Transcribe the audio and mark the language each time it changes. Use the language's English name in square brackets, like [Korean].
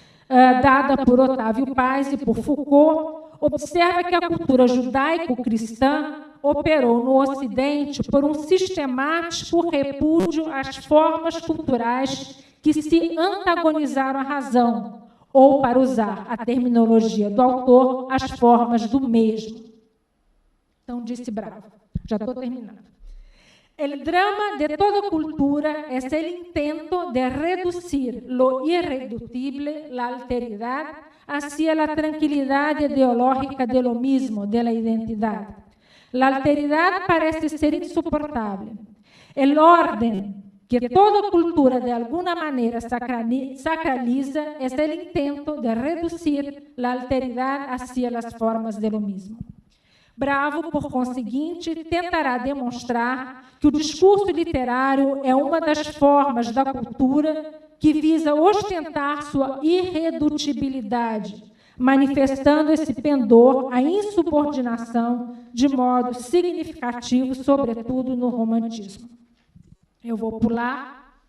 [Portuguese] dada por Otávio Paz e por Foucault, observa que a cultura judaico-cristã operou no Ocidente por um sistemático repúdio às formas culturais que se antagonizaram à razão, ou, para usar a terminologia do autor, as formas do mesmo. Então, disse Bravo. Já estou terminando. [Spanish] El drama de toda cultura es el intento de reducir lo irreductible, la alteridad, hacia la tranquilidad ideológica de lo mismo, de la identidad. La alteridad parece ser insoportable. El orden que toda cultura de alguna manera sacraliza es el intento de reducir la alteridad hacia las formas de lo mismo. [Portuguese] Bravo, por conseguinte, tentará demonstrar que o discurso literário é uma das formas da cultura que visa ostentar sua irredutibilidade, manifestando esse pendor à insubordinação de modo significativo, sobretudo no romantismo. Eu vou pular.